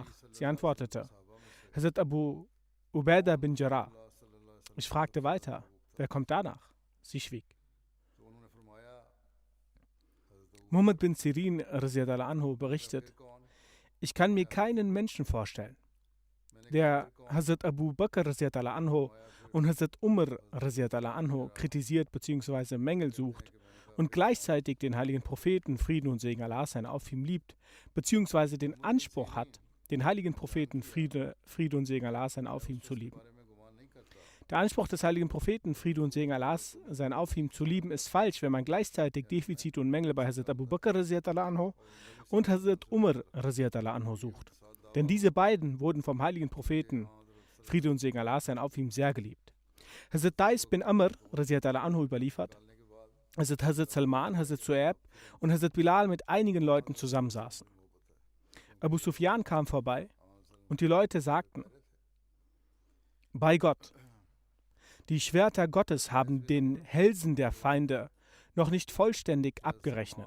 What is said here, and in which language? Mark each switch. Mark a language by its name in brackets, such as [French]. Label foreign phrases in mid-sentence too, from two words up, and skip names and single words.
[German] Sie antwortete: Hazrat Abu Ubaidah bin Jarrah. Ich fragte weiter, wer kommt danach? Sie schwieg. Muhammad bin Sirin [Arabic] رضي الله عنه [German] berichtet, ich kann mir keinen Menschen vorstellen, der Hazrat Abu Bakr [Arabic] رضي الله عنه [German] und Hazrat Umar [Arabic] رضي الله عنه [German] kritisiert bzw. Mängel sucht und gleichzeitig den heiligen Propheten, Frieden und Segen Allah seien auf ihm, liebt, beziehungsweise den Anspruch hat, den heiligen Propheten, Friede und Segen Allah seien auf ihm zu lieben. Der Anspruch des heiligen Propheten, Friede und Segen Allah seien auf ihm zu lieben, ist falsch, wenn man gleichzeitig Defizite und Mängel bei Hazrat Abu Bakr [Arabic] رضي الله عنه [German] und Hazrat Umar [Arabic] رضي الله عنه [German] sucht. Denn diese beiden wurden vom heiligen Propheten, Friede und Segen Allah seien auf ihm, sehr geliebt. Hazrat Dais bin Amr [Arabic] رضي الله عنه [German] überliefert, Hazrat Salman, Hazrat Su'aib und Hazrat Bilal mit einigen Leuten zusammensaßen. Abu Sufyan kam vorbei und die Leute sagten: Bei Gott, die Schwerter Gottes haben den Hälsen der Feinde noch nicht vollständig abgerechnet.